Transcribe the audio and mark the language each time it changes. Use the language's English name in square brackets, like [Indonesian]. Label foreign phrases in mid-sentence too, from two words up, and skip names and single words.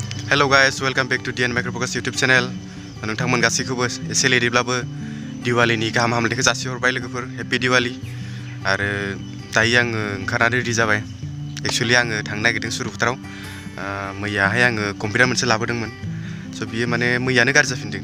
[English] Hello guys, welcome back to DN Microfocus YouTube channel. [Bodo] नोंथांमोन गासैखौबो एसे लेटैब्लाबो दिवालीनि गाहाम हामलायनायखौ जासिहरबाय लोगोफोर हेपि दिवाली आरो दायो आङो ओंखारनानै रेडि जाबाय एक्चुअली आङो थांनो नागिरदों सुरुफोथाराव मैयाहाय आङो कम्पिउटार मोनसे लाबोदोंमोन स' बियो माने मैयानो गाज्रि जाफिनदों